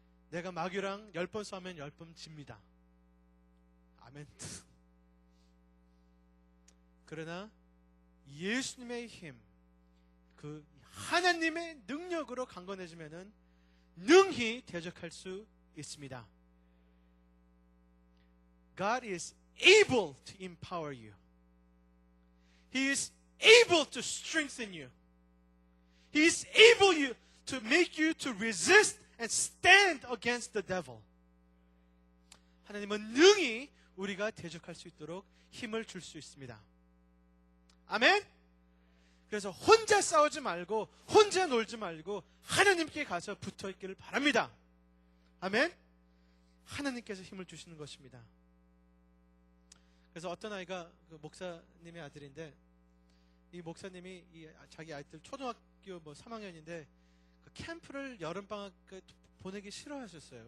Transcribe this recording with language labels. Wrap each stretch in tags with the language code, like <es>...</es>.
<ko>내가 마귀랑 10번 싸우면 10번 집니다. 아멘. 그러나 예수님의 힘, 그 하나님의 능력으로 강건해지면은 능히 대적할 수 있습니다.</ko> <en>God is able to empower you. He is able to strengthen you. He is able to make you to resist and stand against the devil.</en> <ko>하나님은 능히 우리가 대적할 수 있도록 힘을 줄 수 있습니다. 아멘? 그래서 혼자 싸우지 말고 혼자 놀지 말고 하나님께 가서 붙어 있기를 바랍니다. 아멘? 하나님께서 힘을 주시는 것입니다. 그래서 어떤 아이가 그 목사님의 아들인데 이 목사님이 자기 아이들 초등학교 3학년인데 그 캠프를 여름방학 보내기 싫어하셨어요.</ko>